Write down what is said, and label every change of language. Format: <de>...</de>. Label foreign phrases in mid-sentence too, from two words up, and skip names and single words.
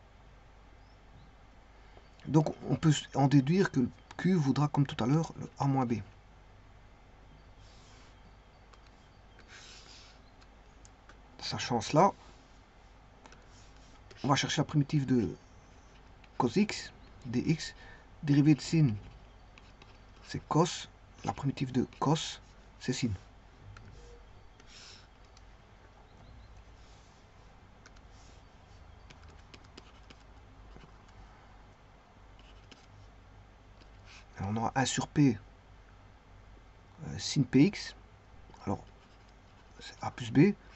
<fr>Donc on peut en déduire que le Q vaudra comme tout à l'heure le A moins B. Sachant cela, on va chercher la primitive de cos x, dx, dérivée de sin, c'est cos, la primitive de cos, c'est sin. Alors on aura 1 sur p sin px, alors c'est a plus b,</fr>